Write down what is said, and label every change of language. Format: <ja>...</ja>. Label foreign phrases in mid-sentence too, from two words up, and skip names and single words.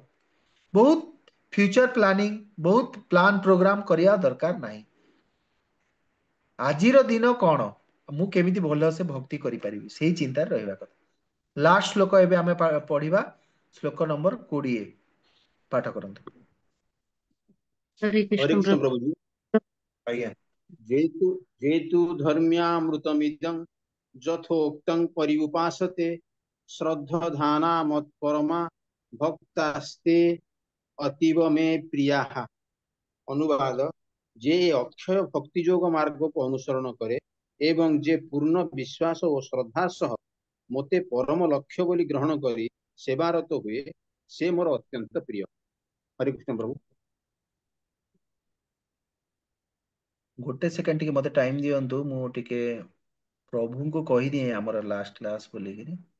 <or>ବହୁତ</or> <en>future planning,</en> <or>ବହୁତ</or> <en>plan program</en> <or>କରିବା ଦରକାର ନାହିଁ। ଆଜିର ଦିନ କଣ, ମୁଁ କେମିତି ଭଲସେ ଭକ୍ତି କରିପାରିବି, ସେଇ ଚିନ୍ତାରେ ରହିବା କଥା। ଲାଷ୍ଟ ଶ୍ଲୋକ ଏବେ ଆମେ ପଢିବା, ଶ୍ଲୋକ ନମ୍ବର 20। ପାଠ କରନ୍ତୁ। हरे हरे कृष्ण कृष्ण प्रभु। प्रभु जी। ଆଜ୍ଞା।</or> <sa>जेतु जेतु धर्म्यामृतमिदं यथोक्तं पर्युपासते श्रद्धधाना मत्परमा भक्तास्ते अतीव मे प्रियाः।</sa> <or>ଅନୁବାଦ, ଯେ ଏ ଅକ୍ଷୟ ଭକ୍ତି ଯୋଗ ମାର୍ଗକୁ ଅନୁସରଣ କରେ ଏବଂ ଯେ ପୂର୍ଣ୍ଣ ବିଶ୍ୱାସ ଓ ଶ୍ରଦ୍ଧା ସହ ମୋତେ ପରମ ଲକ୍ଷ୍ୟ ବୋଲି ଗ୍ରହଣ କରି ସେବାରତ ହୁଏ, ସେ ମୋର ଅତ୍ୟନ୍ତ ପ୍ରିୟ। ହରେ କୃଷ୍ଣ ପ୍ରଭୁ। ଗୋଟେ ସେକେଣ୍ଡ ଟିକେ ମତେ ଟାଇମ ଦିଅନ୍ତୁ, ମୁଁ ଟିକେ ପ୍ରଭୁଙ୍କୁ କହିଦିଏ ଆମର</or> <en>last class</en> <or>ବୋଲିକିରି।</or>